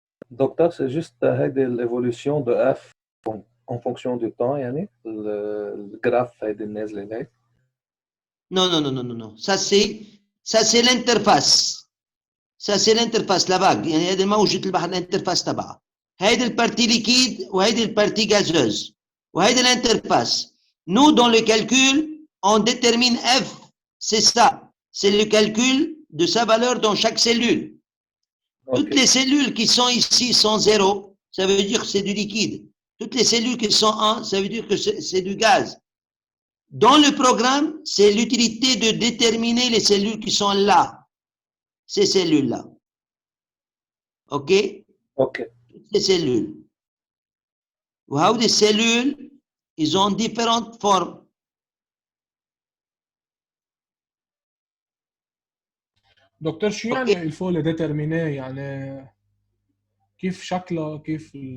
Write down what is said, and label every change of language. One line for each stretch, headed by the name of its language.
French: Docteur, c'est juste l'évolution de F en fonction du temps, yani, le graphe
Arabic: هيدي النازلة هيك.
French: Non, non, non, non, non, non. Ça, c'est l'interface. Ça, c'est l'interface, la vague.
Arabic: يعني هذا موجة البحر الانترفاس تبعها. هيدي البارتي liquide وهيدي البارتي gazeuse.
French: وهيدي l'interface. Nous, dans le calcul, on détermine F. C'est ça. C'est le calcul de sa valeur dans chaque cellule. Okay. Toutes les cellules qui sont ici sont 0. Ça veut dire que c'est du liquide. Toutes les cellules qui sont 1, ça veut dire que c'est du gaz. Dans le programme, c'est l'utilité de déterminer les cellules qui sont là. Ces cellules-là. OK? OK. Toutes ces cellules. Wow, des cellules, ils ont différentes formes.
Arabic: دكتور شو يعني الفو اللي ديترمينيه يعني كيف شكله كيف